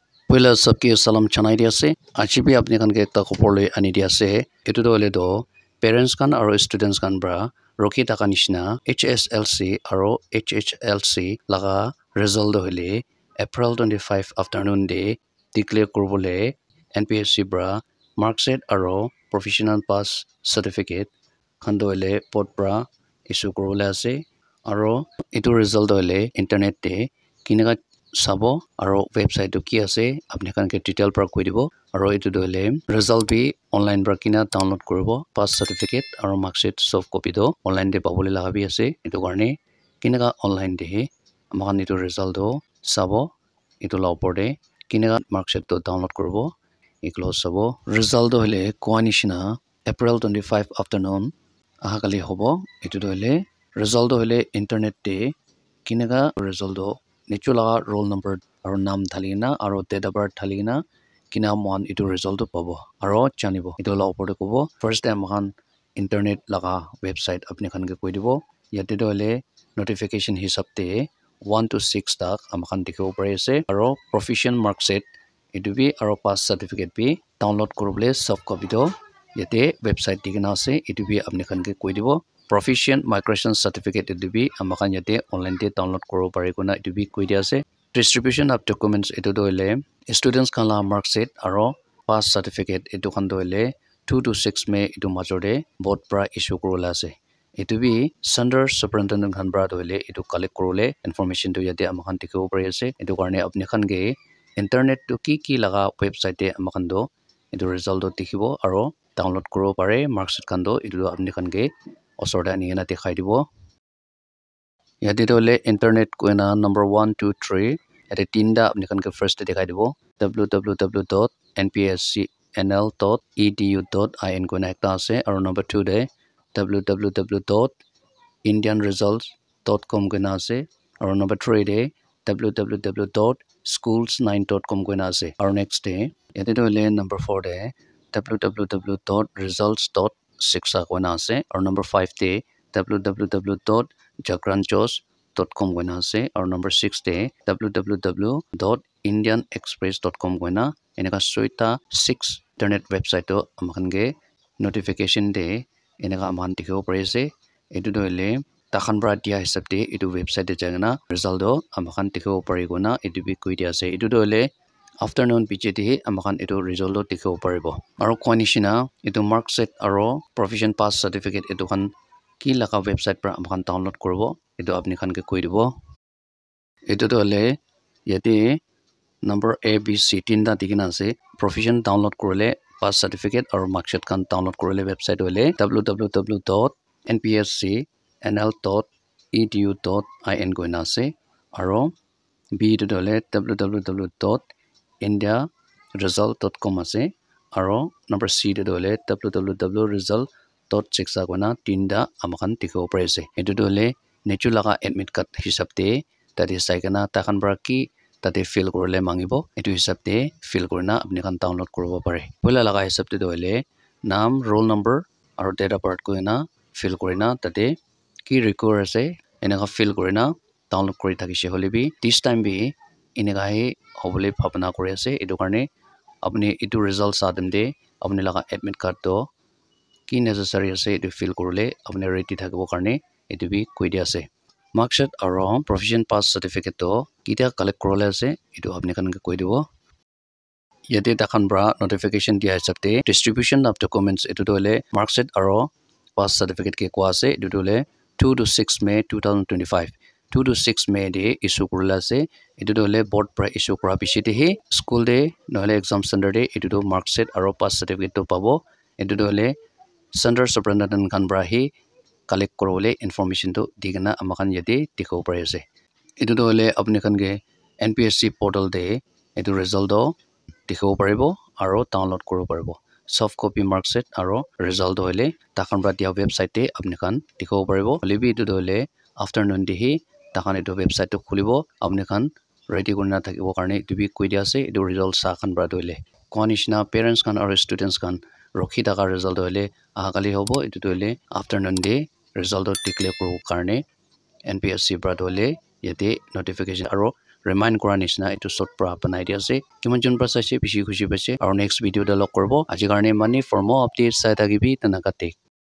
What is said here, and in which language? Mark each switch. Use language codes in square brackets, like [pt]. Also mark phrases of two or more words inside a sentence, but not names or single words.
[nag] Pwela sabke salam chanai dia se achi bi apni kan ke ekta khopor loi ani dia se etu do hole do parents kan aro students kan bra rokhi taka nishina HSLC aro HHLC laga result do hole April 25 [en] afternoon day declare [nag] kurbole NPSC bra marksheet aro [en] professional pass certificate [nag] khando hole pot bra issue kurbole ase aro etu result do hole internet te kinaga sabo aro website to ki ase apni kan ke detail pra koi dibo aro etu doile result bi online pra kina download koribo [en] pass certificate [nag] aro marksheet [en] soft copy [nag] do online de pabole laga bi ase etu karne kinaga online de amakan etu result do sabo etu la opor de kinaga marksheet to download koribo eklo sabo result do hole koanishina April 25 afternoon ahakali hobo etu doile result do hole internet de kinaga result do nichula [en] roll number [nag] aro naam thalina aro [en] date of birth [nag] thalina kina mon etu result to pabo aro janibo etu la opor de kobo [en] first time [nag] han internet laga website apni khan ke koi dibo yate dole notification hisab te 1 to 6 tak amkhan dikhibo pare ase aro [en] proficient marksheet [nag] etu bi aro [en] pass certificate [nag] bi download korobole [en] soft copy [nag] do yate website dikena ase etu bi apni khan ke koi dibo [en] proficient migration certificate [nag] etu bi amakan yate online te download koro pare kuna etu bi koi dia ase [en] distribution of documents [nag] etu doile students khan la marksheet aro [en] pass certificate [nag] etu khan doile 2 to 6 May etu major de board pra issue korola ase etu bi [en] center superintendent [nag] khan bra doile etu collect korole information to yate amakan dikhibo pare ase etu karne apni khan ge internet to ki laga website te amakan do etu result do dikhibo aro download koro pare marksheet khan do etu apni khan ge osor da ni na dekhai dibo yate dole internet koina number 1 2 3 yate tinda apni khan ke first dekhai dibo www.npscnl.edu.in koina ekta ase aro number 2 de www.indianresults.com koina ase aro number 3 de www.schools9.com koina ase aro next de yate dole number 4 de www.results.shiksha koina ase aro number 5 de www.jagranjos.com koina ase aro number 6 de www.indianexpress.com koina eneka soita 6 [en] internet website [nag] to amakan ge notification de eneka aman dikhibo pare ase etu doile takhan bra dia hisab de etu website de jagana result do amakan dikhibo pare gona etu bi koi dia ase etu doile afternoon piche de amakan etu result do dikhibo paribo aro koanishina etu marksheet aro [en] provision pass certificate [nag] etu khan ki laga website pra amakan download koribo etu apni khan ke koi dibo etu dole yate number ABC tinda dikina ase provision download korole [en] pass certificate [nag] aro marksheet kan download korole website hole www.npscnl.edu.in koina ase aro B to dole www.indiaresult.com ase aro number C to dole www.result.shiksha koina tinda amakan dikhibo pare ase etu dole nechu laga admit card hisab te tade saikana takhan bra ki tate fill korole mangibo etu hisab te fill korina apni kan download koribo pare poila laga hisab te doile naam [en] roll number [nag] aro [en] date of birth [nag] koina fill korina tate ki record ase eneka fill korina download kori thakise hole bi [en] this time [nag] bi eneka he hobole bhabna kori ase etu karne apni etu result sa dem de apni laga [en] admit card [nag] to ki necessary ase etu fill korole apni ready thakibo karne etu bi koi dia ase marksheet aro [en] provision pass certificate [nag] to kita collect korole ase etu apni kan ke koi dibo yate takhan bra notification dia hisab te [en] distribution of documents [nag] etu dole marksheet aro pass certificate ke kwa ase etu dole 2 to 6 May 2025 2 to 6 May de issue korla ase etu dole board pra issue kora piche de he school de noile [en] exam center [nag] de etu do marksheet aro [en] pass certificate [nag] to pabo etu dole [en] center superintendent [nag] kan bra he collect korole information to digana amakan yate dikho pare ase etu dole apni kan ge NPSC portal de etu result do dikho paribo aro download koro paribo soft [en] copy marksheet [nag] aro result hoile takhan bra dia website te apni kan dikho paribo lebi etu dole afternoon de he takhan etu website to khulibo apni kan ready korina thakibo karne etu bi koi dia ase etu result sa khan bra doile konishna parents kan aro students kan rokhi taka result hoile ahakali hobo etu doile afternoon de [en] result declare [nag] koro karne NPSC bra dole yate notification aro remind kora nishna etu short pra banai dia ase kiman jon pra saise bishi khushi paise aru [en] next video [nag] de log korbo aji karne mani [en] for more updates [nag] sai thakibi tanaka take.